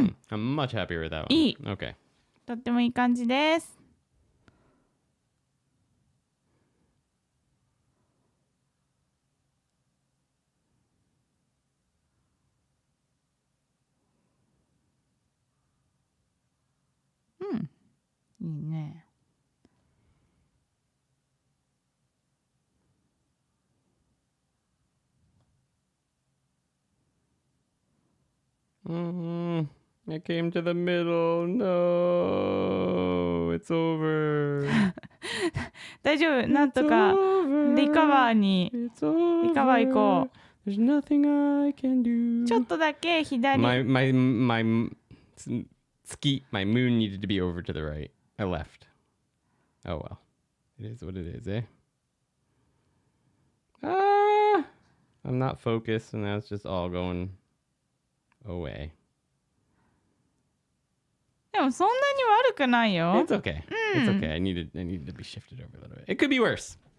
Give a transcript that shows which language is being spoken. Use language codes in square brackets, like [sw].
[en] I'm much happier with that one. [ja] いい。 [en] Okay. [ja] とってもいい感じです。いいね。 [en] I came to the middle. No, it's over. [ja] 大丈夫。なんとかリカバーにリカバー行こう。 [en] There's nothing I can do. [ja] ちょっとだけ左。 [en] My moon needed to be over to the right. I left. Oh well. It is what it is, eh? I'm not focused, and now it's just all going away. [ja] でもそんなに悪くないよ。 [en] It's okay. It's okay. I needed to be shifted over a little bit. It could be worse.